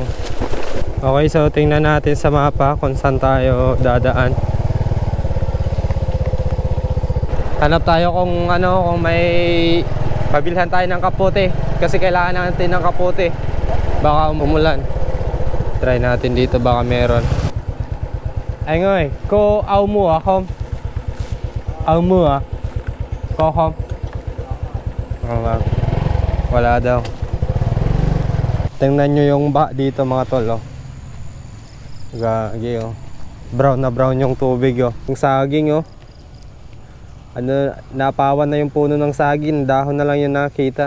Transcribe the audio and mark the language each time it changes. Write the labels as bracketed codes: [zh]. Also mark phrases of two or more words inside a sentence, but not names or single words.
[tl] Okay, so tingnan natin sa mapa kung saan tayo dadaan. Hanap tayo kung may pabilhan tayo ng kapote. Kasi kailangan natin ng kapote. Baka umulan. Try natin dito, baka meron. [vi] Anh ơi, cô áo mùa không? Áo mùa có không? [tl] Wala daw. Tingnan nyo yung dito mga tol oh. Gagi oh. Brown na brown yung tubig oh. Yung saging oh. Napawan na yung puno ng saging, dahon na lang yung nakita.